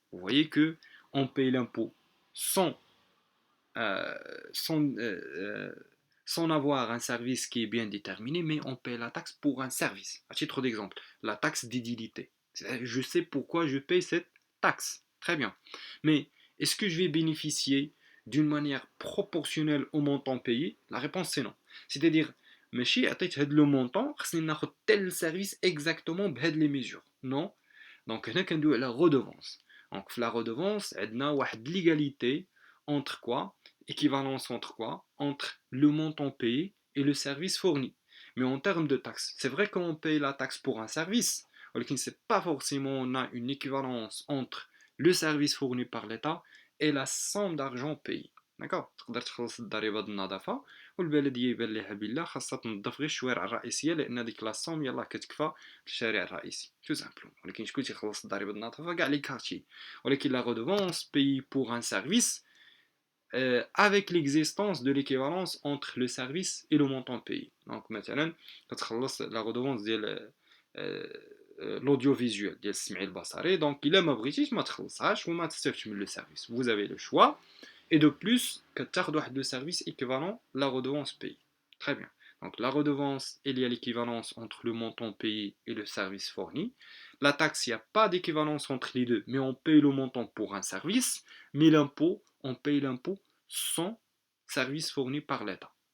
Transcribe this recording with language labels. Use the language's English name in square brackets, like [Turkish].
[French] Vous voyez que on paye l'impôt sans euh, sans, euh, euh, sans avoir un service qui est bien déterminé, mais on paie la taxe pour un service. À titre d'exemple, la taxe d'édilité. Je sais pourquoi je paye cette taxe. Très bien. Mais est-ce que je vais bénéficier d'une manière proportionnelle au montant payé? La réponse c'est non. C'est-à-dire, [Arabic] ماشي عطيت هاد لو مونطون خصني ناخذ [French] tel service exactement [Arabic] بهاد [French] les mesures. Non. [Arabic] Donc هنا كندوي على redevance. [French] Donc في la redevance [Arabic] عندنا واحد [French] l'égalité entre quoi? Équivalence entre quoi? Entre le montant payé et le service fourni. Mais en termes de taxes, c'est vrai qu'on paye la taxe pour un service, mais c'est pas forcément on a une équivalence entre le service fourni par l'État et la somme d'argent payée. D'accord. [Arabic] تقدر تخلص الضريبه ديال النظافه والبلديه يبان ليها بالله خاصها تنظف غير الشوارع الرئيسيه لان هذيك لاصوم يلاه كتكفى الشارع الرئيسي [French] تو سامبلوم. [Arabic] ولكن شكون تيخلص الضريبه ديال النظافه كاع لي كارتي. [French] ولكن لا redevance paye pour un service avec l'existence de l'équivalence entre le service et le montant payé. [Arabic] Donc مثلا كتخلص la redevance ديال l'audiovisuel ديال السمعي البصري. Donc الا ما بغيتيش ما تخلصهاش وما تستافدش من لو سيرفيس. [French] Vous avez le choix. Et de plus, [Arabic] كتاخد واحد [French] de service équivalent la redevance payée. Très bien. Donc la redevance, il y a l'équivalence entre le montant payé et le service fourni. La taxe, il n'y a pas d'équivalence entre les deux, mais on paye le montant pour un service. Mais l'impôt, on paye l'impôt sans service fourni par l'État.